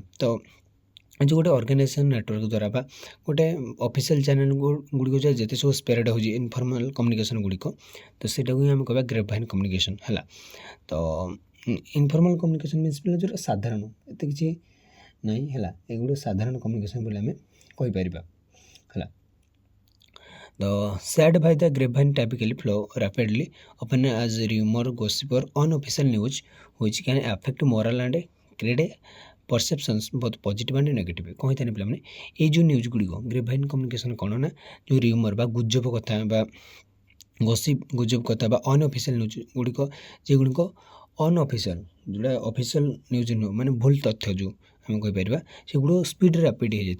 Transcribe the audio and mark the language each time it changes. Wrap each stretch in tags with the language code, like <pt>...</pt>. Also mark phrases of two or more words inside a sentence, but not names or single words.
<or>ତ ଯେଉଁ ଗୋଟେ</or> <en>organization network</en> <or>ଦ୍ୱାରା ବା ଗୋଟେ</or> <en>official channel</en> <or>ଗୁଡ଼ିକ ଯେତେ ସବୁ ସ୍ପ୍ରେଡ୍ ହେଉଛି</or> <en>informal communication</en> <or>ଗୁଡ଼ିକ, ତ ସେଇଟାକୁ ହିଁ ଆମେ କହିବା</or> <en>grapevine communication</en> <or>ହେଲା। ତ</or> <en>informal communication means</en> <or>ପିଲା ଯେଉଁଟା ସାଧାରଣ ଏତେ କିଛି ନାହିଁ ହେଲା, ଏଗୁଡ଼ା ସାଧାରଣ କମ୍ୟୁନିକେସନ୍ ବୋଲି ଆମେ କହିପାରିବା ହେଲା।</or> <en>ତ said by the grapevine typically flow rapidly, often as rumor, gossip or unofficial news which can affect moral and create perceptions both positive and negative।</en> <or>କ'ଣ ହେଇଥାଏ ପିଲାମାନେ ଏଇ ଯେଉଁ ନ୍ୟୁଜ୍ ଗୁଡ଼ିକ</or> <en>grapevine communication</en> <or>କ'ଣ ନା ଯେଉଁ ରିମର୍ ବା ଗୁଜବ କଥା ବା ଗୁଜବ କଥା ବା</or> <en>unofficial news</en> <or>ଗୁଡ଼ିକ ଯେଗୁଡ଼ିକ ଅନଅଫିସିଆଲ୍ ଯେଉଁଟା</or> <en>official news</en> <or>ନୁହେଁ ମାନେ ଭୁଲ ତଥ୍ୟ ଯେଉଁ ଆମେ କହିପାରିବା ସେଗୁଡ଼ିକ</or> <en>speed rapid</en> <or>ହେଇଯାଇଥାଏ।</or>